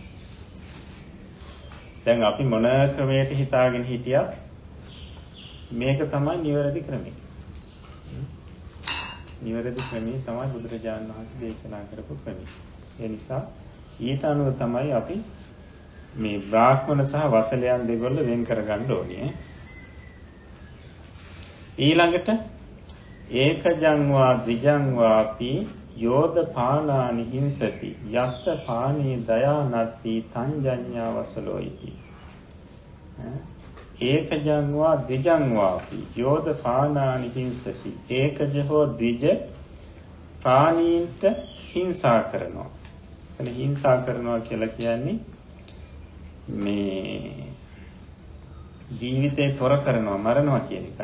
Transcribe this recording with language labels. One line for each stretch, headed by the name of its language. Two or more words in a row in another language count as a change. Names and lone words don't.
Sinhala: දැන් අපි මොන ක්‍රමයකට හිතාගෙන හිටියා මේක තමයි නිවැරදි ක්‍රමය. නිවැරදි ක්‍රමය තමයි බුදුරජාණන් වහන්සේ දේශනා කරපු ක්‍රමය. ඒ නිසා ඊට අනුව තමයි අපි මේ බ්‍රාහ්මණ සහ වසලයන් දෙගොල්ල වෙන් කරගන්න ඕනේ.
Pali: ඊළඟට ඒකජං වා ද්විජං වාපි යෝධ පානානි හිංසති යස්ස පානී දයානත්ති තංජඤ්ඤා වසලෝ ඉති. ඒකජං වා ද්විජං වාපි යෝධ පානානි හිංසති.
Sinhala: ඒකජ හෝ ද්විජ ප්‍රාණීන්ට හිංසා කරනවා. එතන හිංසා කරනවා කියලා කියන්නේ මේ ජීවිතේ තොර කරනවා මරනවා කියන එකයි.